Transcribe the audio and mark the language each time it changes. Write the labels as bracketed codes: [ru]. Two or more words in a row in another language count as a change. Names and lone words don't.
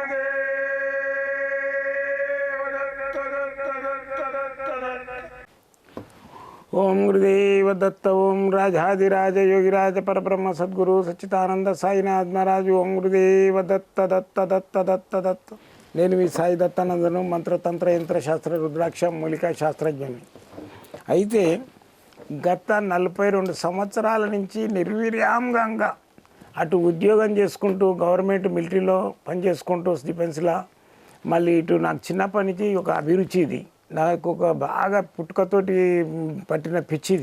[sa] गुरुदेव दत्त दत्त दत्त दत्त दत्त ओम गुरुदेव दत्त ओम राजाधिराज योगिराज परब्रह्म सद्गुरु सच्चिदानंद साईनाथ महाराज ओम गुरुदेव दत्त दत्त दत्त दत्त दत्त [te] నేను మీ సాయి దత్తానందను మంత్రతంత్ర యంత్రశాస్త్ర రుద్రాక్ష మూలికా శాస్త్రజ్ఞుని. అయితే గత 42 సంవత్సరాల నుంచి నిర్విరామంగా అటు ఉద్యోగం చేసుకుంటూ [en] government military [te] పనిచేసుకుంటూ డిఫెన్స్లో మళ్ళీ ఇటు నాకు చిన్నప్పటి నుంచి ఒక అభిరుచి ఇది, నాకు ఒక బాగా పుట్టుకతోటి పట్టిన పిచ్చిది.